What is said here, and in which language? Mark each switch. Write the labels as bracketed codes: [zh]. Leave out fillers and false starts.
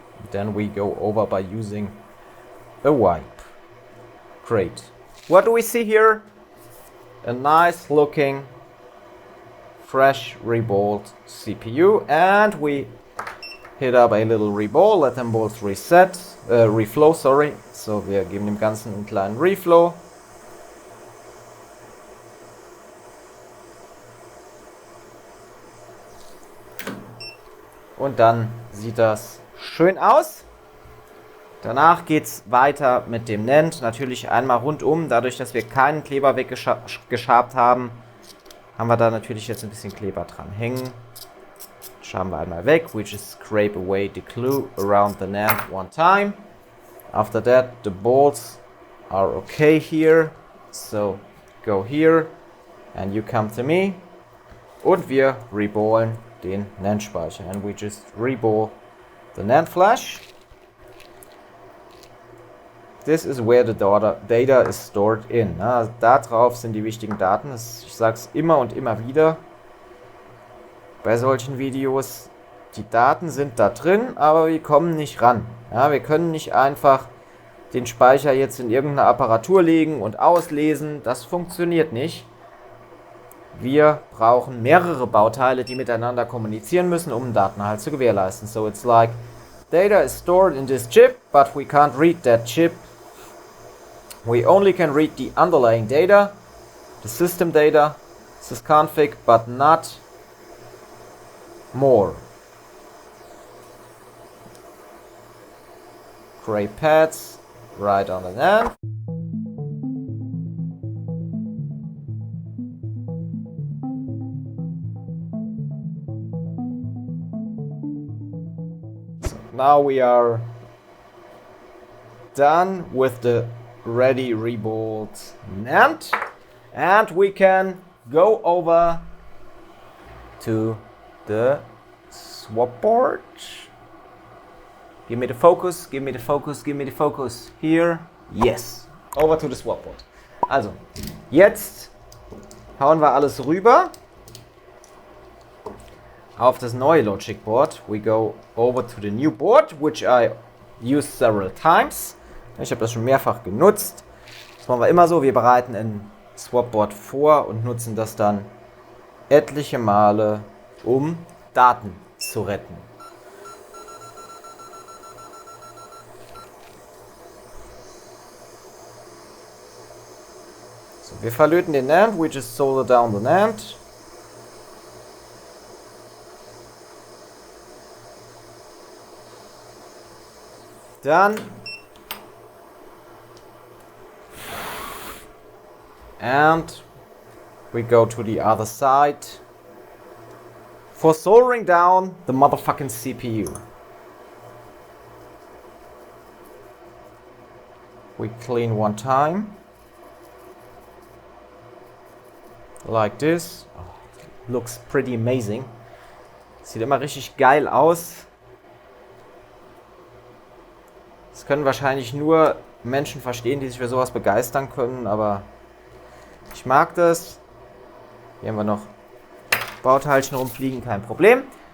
[en] Then we go over by using a wipe. Great. What do we see here? A nice looking, fresh reballed CPU, and we hit up a little reball, let them both reflow, sorry. [de] So, wir geben dem Ganzen einen kleinen Reflow. Und dann sieht das schön aus. Danach geht es weiter mit dem NAND. Natürlich einmal rundum. Dadurch, dass wir keinen Kleber weggeschabt haben, haben wir da natürlich jetzt ein bisschen Kleber dran hängen. Schaben wir einmal weg. [en] We just scrape away the glue around the NAND one time. After that, the bolts are okay here. So, go here and you come to me. [de] Und wir reballen den NAND-Speicher. [en] And we just reball the NAND flash. This is where the data is stored in. [de] Da drauf sind die wichtigen Daten. Ich sage es immer und immer wieder bei solchen Videos. Die Daten sind da drin, aber wir kommen nicht ran. Ja, wir können nicht einfach den Speicher jetzt in irgendeine Apparatur legen und auslesen. Das funktioniert nicht. Wir brauchen mehrere Bauteile, die miteinander kommunizieren müssen, um den Datenhalt zu gewährleisten. [en] So it's like data is stored in this chip, but we can't read that chip. We only can read the underlying data, the system data, sysconfig, but not more. Gray pads right on the NAND. So now we are done with the ready reballed NAND, and we can go over to the swap board. Give me the focus, give me the focus, give me the focus. Here, yes. Over to the swap board. [de] Also, jetzt hauen wir alles rüber auf das neue Logic Board. [en] We go over to the new board, which I used several times. [de] Ich habe das schon mehrfach genutzt. Das machen wir immer so. Wir bereiten ein Swapboard vor und nutzen das dann etliche Male, um Daten zu retten. So, wir verlöten den NAND. [en] We just solder down the NAND. [de] Dann [en] and we go to the other side for soldering down the motherfucking CPU. We clean one time. Like this. Oh, looks pretty amazing. [de] Sieht immer richtig geil aus. Das können wahrscheinlich nur Menschen verstehen, die sich für sowas begeistern können, aber ich mag das. Hier haben wir noch Bauteilchen rumfliegen, kein Problem.